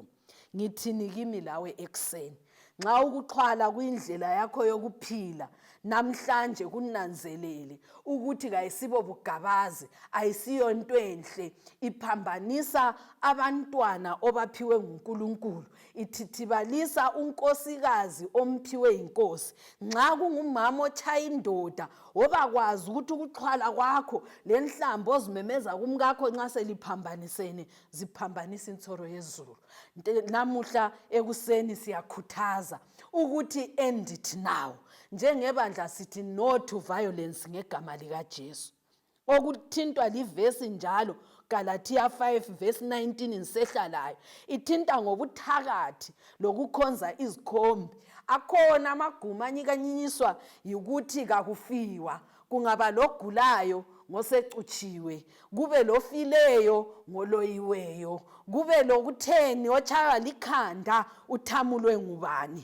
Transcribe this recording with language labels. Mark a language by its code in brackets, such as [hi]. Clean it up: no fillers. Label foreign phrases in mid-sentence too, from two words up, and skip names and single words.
[nd] Ngithini kimi lawe ekseni? Nxa ukuxhwala kuyindlela yakho yokuphila, namhlanje kunanzelele ukuthi kayisibo bugabazi, ayisiyo into enhle, iphambanisa abantwana obaphiwe nguNkulunkulu, ithithibalisa unkosikazi omphiwe inkosi. Nxa kungumama otshaya indoda, wobakwazi ukuthi ukuxhwala kwakho lenhlambo ozimemeza kumkakho nxa seliphambanisene ziphambanisa insoro yezulu. Namuhla ekuseni siyakhuthaza ukuthi [en] end it now. [nd] Njengebandla sithi [en] no to violence [nd] ngegama likaJesu. Okuthintwa livesi njalo Galatia 5 verse 19 ngisehlalayo, ithinta ngobuthakathi lokukhonza izikhombi. Akhona amaguma anyikanyinyiswa yikuthi kakufiwa, kungaba logulayo ngosecutshiwe, kube lofileyo ngoloyiweyo, kube lokutheni otshaywa likhanda uthamulwe ngubani.